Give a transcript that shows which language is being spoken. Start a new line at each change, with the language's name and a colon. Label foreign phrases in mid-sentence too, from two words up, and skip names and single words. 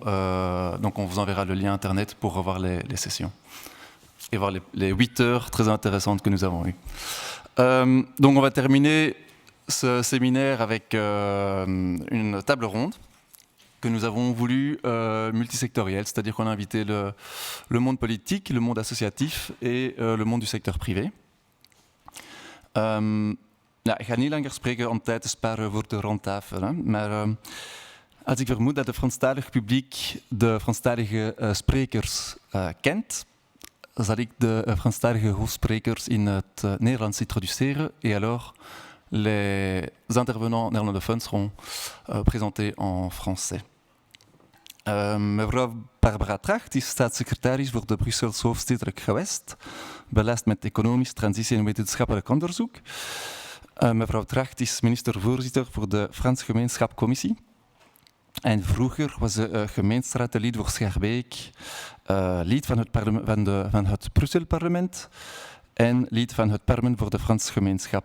French: donc on vous enverra le lien internet pour revoir les sessions et voir les 8 heures très intéressantes que nous avons eues. Donc on va terminer ce séminaire avec une table ronde que nous avons voulu multisectorielle, c'est-à-dire qu'on a invité le monde politique, le monde associatif et le monde du secteur privé.
Dutch: Ik ga niet langer spreken om tijd te sparen voor de rondtafel, hè. Maar als ik vermoed dat het Franstalig publiek de Franstalige sprekers kent, zal ik de Franstalige hoofdsprekers in het Nederlands introduceren
French: et alors les intervenants néerlandophones seront présentés en français.
Dutch: Mevrouw Barbara Tracht is staatssecretaris voor de Brusselse hoofdstedelijk gewest, belast met economisch, transitie en wetenschappelijk onderzoek. Mevrouw Tracht is minister-voorzitter voor de Frans Gemeenschapcommissie. En vroeger was ze gemeenteraadslid voor Schaerbeek, lid van het Brussel-parlement en lid van het parlement voor de Frans gemeenschap.